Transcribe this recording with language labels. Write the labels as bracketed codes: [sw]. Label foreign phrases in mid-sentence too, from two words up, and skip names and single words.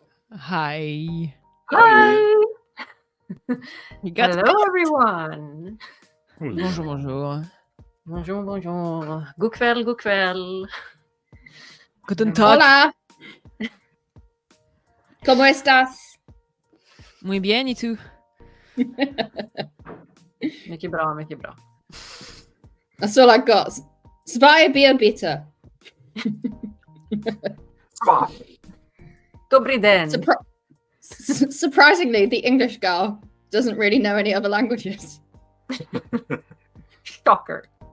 [en] Hi. Hi. You got Hello, everyone. [fr] Bonjour, bonjour. Bonjour, bonjour. [sv] God kväll, god kväll. [de] Guten Tag. [es] Hola. ¿Cómo estás? Muy bien, ¿y tú? [sv] Mycket bra, mycket bra. [en] That's all I got. [de] Zwei Bier bitte. [cs] Dobry den. [en] Surprisingly, the English girl doesn't really know any other languages. Shocker.